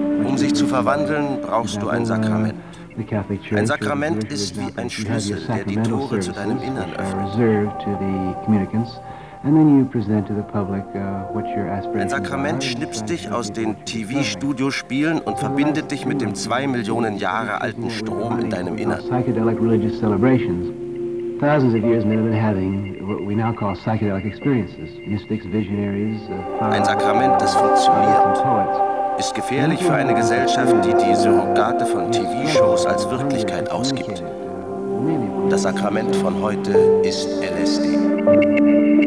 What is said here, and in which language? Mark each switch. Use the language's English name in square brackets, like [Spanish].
[German] Um sich zu verwandeln, brauchst du ein Sakrament. Ein Sakrament ist wie ein Schlüssel, der die Tore zu deinem Innern öffnet. [English] And then you present to the public what your aspirations are. [German] Ein Sakrament schnippst dich aus den TV-Studio-Spielen und verbindet dich mit dem 2 Millionen Jahre alten Strom in deinem Innern. [English] Psychedelic religious celebrations. Thousands of years men have been having what we now call psychedelic experiences. Mystics, visionaries, [German] ein Sakrament, das funktioniert, ist gefährlich für eine Gesellschaft, die die Surrogate von TV-Shows als Wirklichkeit ausgibt. Das Sakrament von heute ist LSD.